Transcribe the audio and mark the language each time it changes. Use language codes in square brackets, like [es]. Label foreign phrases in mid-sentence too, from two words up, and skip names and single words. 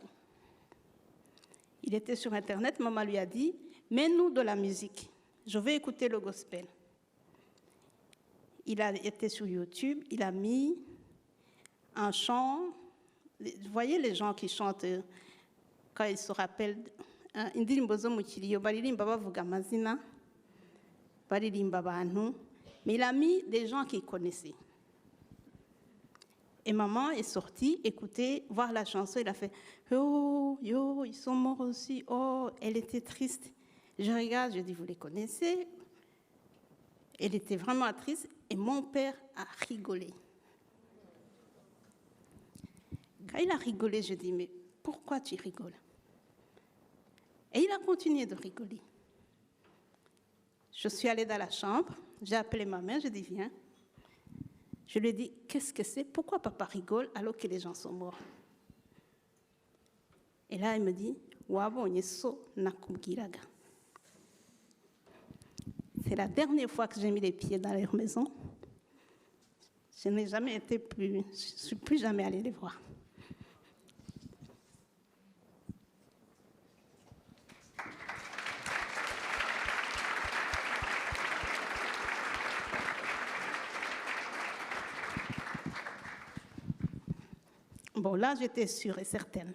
[fr] Il était sur Internet, maman lui a dit, mets-nous de la musique, je vais écouter le gospel. Il a été sur YouTube, il a mis un chant. Vous voyez les gens qui chantent quand ils se rappellent [rw] indirimbo zo mu kiriyo baririmba bavuga amazina baririmba abantu, [fr] mais il a mis des gens qu'il connaissait. Et maman est sortie, écouter, voir la chanson, il a fait oh yo ils sont morts aussi, oh elle était triste. Je regarde, je dis vous les connaissez? Elle était vraiment triste et mon père a rigolé. Quand il a rigolé, je dis, mais pourquoi tu rigoles? Et il a continué de rigoler. Je suis allée dans la chambre, j'ai appelé ma mère, je dis viens. Je lui ai dit, qu'est-ce que c'est? Pourquoi papa rigole alors que les gens sont morts? Et là, elle me dit, [rw] wabonye so nakubwiraga. [fr] C'est la dernière fois que j'ai mis les pieds dans leur maison. Je n'ai jamais été plus, je ne suis plus jamais allée les voir. Bon, là, j'étais sûre et certaine.